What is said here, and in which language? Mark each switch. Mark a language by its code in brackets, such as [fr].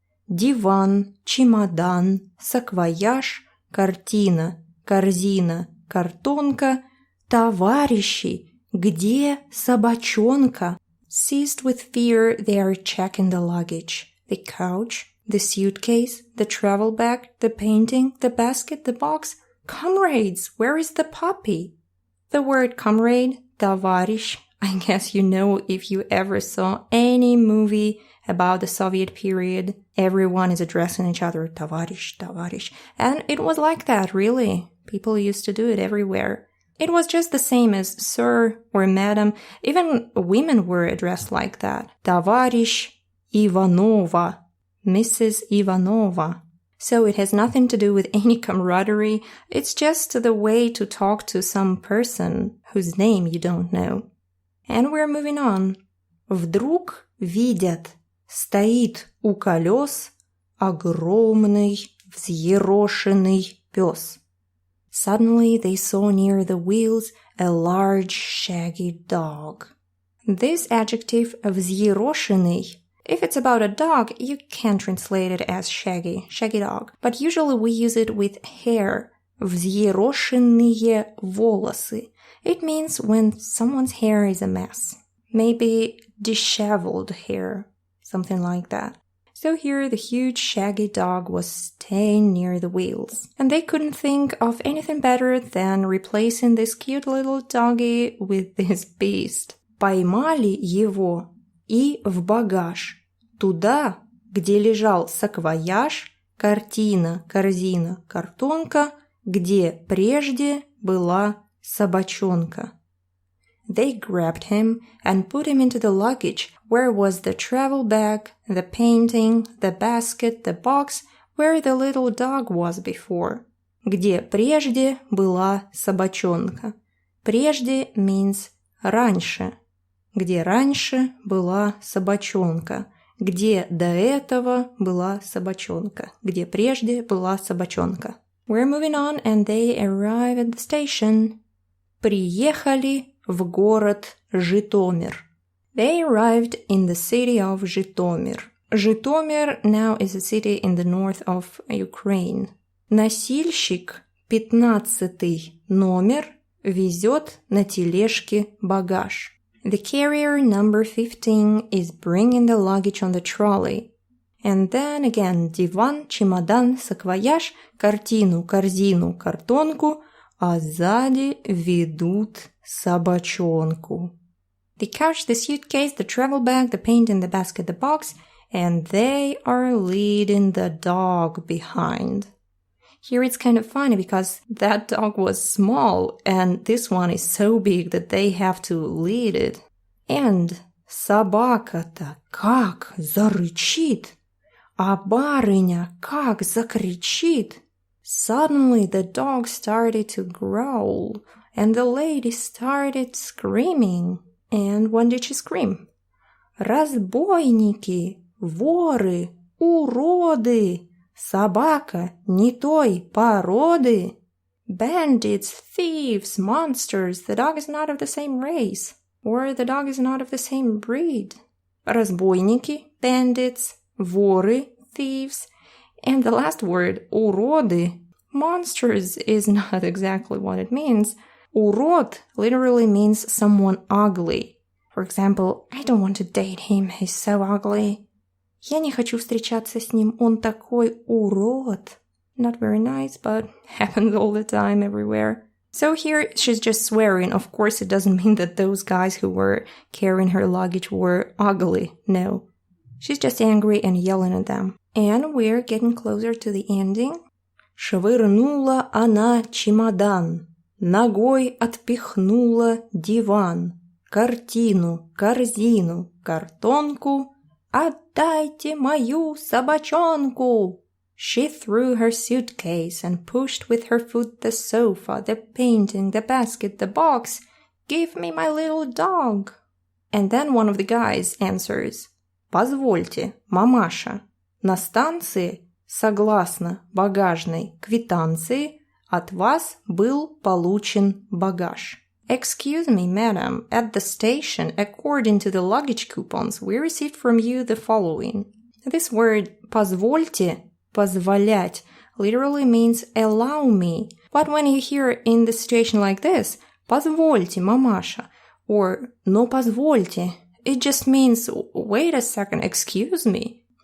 [ru] Диван, чемодан, саквояж, картина, корзина, картонка. Товарищи, где собачонка? [en] Seized with fear, they are checking the luggage. The couch, the suitcase, the travel bag, the painting, the basket, the box. Comrades, where is the puppy? The word comrade, товарищ, I guess you know if you ever saw any movie about the Soviet period, everyone is addressing each other, [ru] товарищ, товарищ. [en] And it was like that, really. People used to do it everywhere. It was just the same as sir or madam. Even women were addressed like that. Товарищ Ivanova, Mrs. Ivanova. So it has nothing to do with any camaraderie. It's just the way to talk to some person whose name you don't know. And we're moving on. [ru] Вдруг видят, стоит у колес огромный взъерошенный пес. [en] Suddenly they saw near the wheels a large shaggy dog. This adjective взъерошенный, if it's about a dog, you can translate it as shaggy dog. But usually we use it with hair. [ru] Взъерошенные волосы. [en] It means when someone's hair is a mess. Maybe disheveled hair, something like that. So here the huge shaggy dog was staying near the wheels. And they couldn't think of anything better than replacing this cute little doggy with this beast. [ru] Поймали его и в багаж. Туда, где лежал саквояж, картина, корзина, картонка, где прежде была собачонка. [en] They grabbed him and put him into the luggage, where was the travel bag, the painting, the basket, the box, where the little dog was before. [ru] Где прежде была собачонка. Прежде means раньше. Где раньше была собачонка. Где до этого была собачонка. Где прежде была собачонка. [en] We're moving on, and they arrive at the station. [ru] Приехали в город Житомир. [en] They arrived in the city of Житомир. Житомир now is a city in the north of Ukraine. [ru] Носильщик, 15-й номер, везет на тележке багаж. [en] The carrier number 15 is bringing the luggage on the trolley. And then again, [ru] диван, чемодан, саквояж, картину, корзину, картонку, а сзади ведут собачонку. [en] The couch, the suitcase, the travel bag, the painting, the basket, the box, and they are leading the dog behind. Here it's kind of funny because that dog was small and this one is so big that they have to lead it. [ru] And собака-то как зарычит, а барыня как закричит. [en] Suddenly the dog started to growl and the lady started screaming. And when did she scream? [ru] Разбойники, воры, уроды, собака не той породы. [en] Bandits, thieves, monsters, the dog is not of the same race. Or the dog is not of the same breed. Разбойники, bandits, воры, thieves. And the last word, уроды, monsters is not exactly what it means. Урод literally means someone ugly. For example, I don't want to date him, he's so ugly. [ru] Я не хочу встречаться с ним, он такой урод. [en] Not very nice, but happens all the time everywhere. So here she's just swearing. Of course, it doesn't mean that those guys who were carrying her luggage were ugly. No. She's just angry and yelling at them. And we're getting closer to the ending. [ru] Швырнула она чемодан. Ногой отпихнула диван. Картину, корзину, картонку. Отдайте мою собачонку. [en] She threw her suitcase and pushed with her foot the sofa, the painting, the basket, the box. Give me my little dog. And then one of the guys answers. [ru] Позвольте, мамаша. На станции, согласно багажной квитанции, от вас был получен багаж. [en] Excuse me, madam, at the station, according to the luggage coupons, we received from you the following. This word «позвольте», «позволять» literally means «allow me». But when you hear in the situation like this, [ru] «позвольте, мамаша», [en] or [ru] «но позвольте», [en] it just means «wait a second, excuse me».